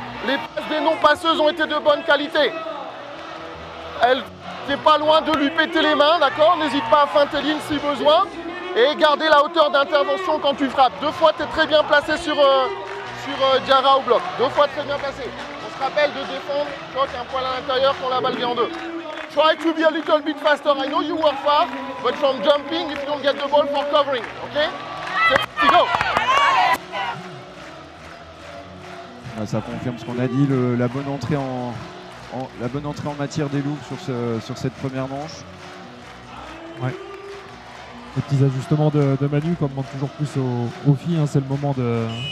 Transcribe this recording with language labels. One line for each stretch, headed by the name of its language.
French: Les passes des non-passeuses ont été de bonne qualité. Elle n'est pas loin de lui péter les mains, d'accord? N'hésite pas à feinter ligne si besoin. Et garder la hauteur d'intervention quand tu frappes. 2 fois, tu es très bien placé sur Diarra au bloc. 2 fois très bien placé. On se rappelle de défendre, tu vois qu'un poil à l'intérieur quand la balle vient en 2.
English: Try to be a little bit faster. I know you work fast, but from jumping if you don't get the ball for covering.
French: Ok? C'est go! Ça confirme ce qu'on a dit, la bonne entrée en matière des Loups sur cette première manche. Les petits ajustements de Manu, comme demande toujours plus aux filles, c'est le moment de.